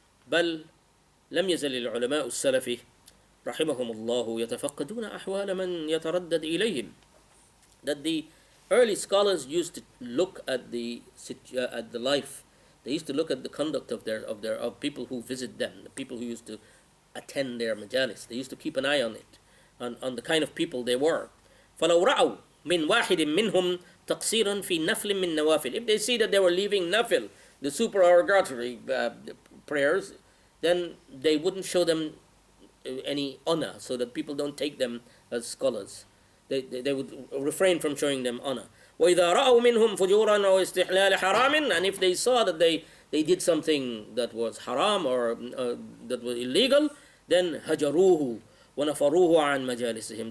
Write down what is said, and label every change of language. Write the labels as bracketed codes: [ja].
[ar] بل لم يزل العلماء السلف رحمهم الله يتفقدون أحوال من يتردد إليهم. [en] That the early scholars used to look at the life. They used to look at the conduct of people who visit them, the people who used to attend their majalis. They used to keep an eye on it, on the kind of people they were. [ar] فلو رأوا من واحد منهم تقصيرا في نفل من نوافل. [en] If they see that they were leaving nafil, the supererogatory prayers, then they wouldn't show them any honor, so that people don't take them as scholars. They would refrain from showing them honor. [ar] وإذا رأوا منهم فجورا أو استحلال حرام, [en] and if they saw that they did something that was haram or that was illegal, then [ar] هجروه ونفروه عن مجالسهم.